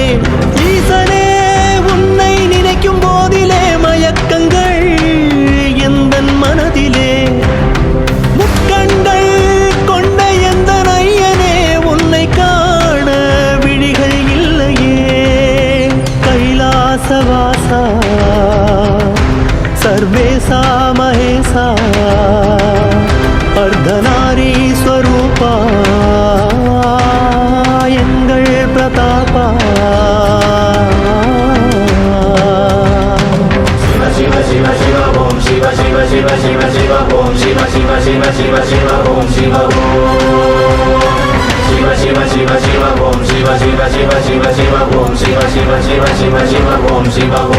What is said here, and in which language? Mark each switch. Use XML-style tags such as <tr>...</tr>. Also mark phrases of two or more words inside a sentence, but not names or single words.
<ta>ஈசனே உன்னை நினைக்கும் போதிலே மயக்கங்கள் எந்தன் மனதிலே முக்கண்கள் கொண்ட எந்த ஐயனே உன்னை காண விழிகள் இல்லையே. கைலாசவாசா சர்வேசா மகேசா அர்த்தநாரீஸ்வரூபா எங்கள் பிரதாபா.</ta> <sa>शिव शिव शिव शिव ओम शिव शिव शिव शिव शिव ओम शिव शिव शिव शिव शिव ओम शिव शिव शिव शिव शिव ओम शिव शिव शिव शिव शिव ओम शिव शिव शिव शिव शिव ओम शिव</sa>